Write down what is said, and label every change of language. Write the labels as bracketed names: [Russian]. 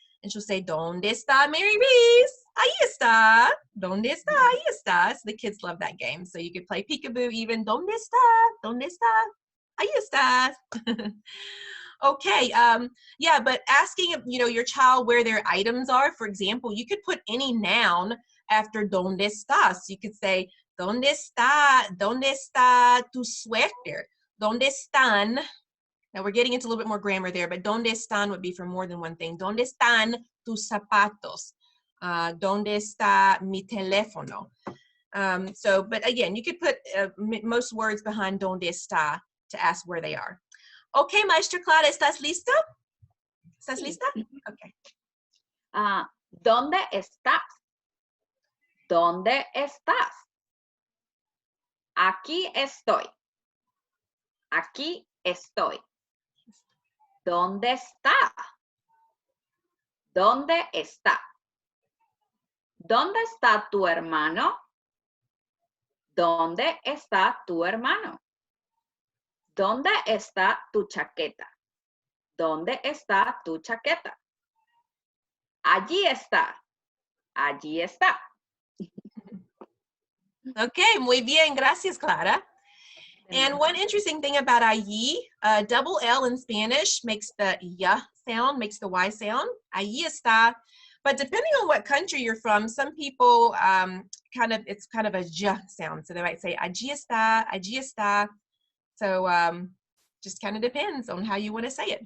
[English] And she'll say, [Spanish] ¿Dónde está Mary Reese? Ahí está. ¿Dónde está? Ahí está. [English] So the kids love that game. So you could play peekaboo even. [Spanish] ¿Dónde está? ¿Dónde está? Ahí está. [English] Okay, yeah, but asking, you know, your child where their items are, for example, you could put any noun after [Spanish] ¿Dónde estás? [English] You could say, [Spanish] ¿Dónde está tu suéter? ¿Dónde están? [English] Now we're getting into a little bit more grammar there, but ¿Dónde están? Would be for more than one thing. [Spanish] ¿Dónde están tus zapatos? ¿Dónde está mi teléfono? [English] So, but again, you could put most words behind [Spanish] ¿Dónde está? [English] To ask where they are. [Spanish] Okay, Maestra Clara, ¿estás lista? ¿Estás lista? Okay. ¿Dónde estás? ¿Dónde estás? Aquí estoy. Aquí estoy. ¿Dónde está? ¿Dónde está? ¿Dónde está tu hermano? ¿Dónde está tu hermano? ¿Dónde está tu chaqueta? ¿Dónde está tu chaqueta? Allí está. Allí está. Okay, muy bien, gracias, Clara. [English] And one interesting thing about allí, double L in Spanish makes the y sound, makes the Y sound. [Spanish] Allí está. [English] But depending on what country you're from, some people it's kind of a j sound. So they might say [Spanish] allí está. [English] So just kind of depends on how you want to say it.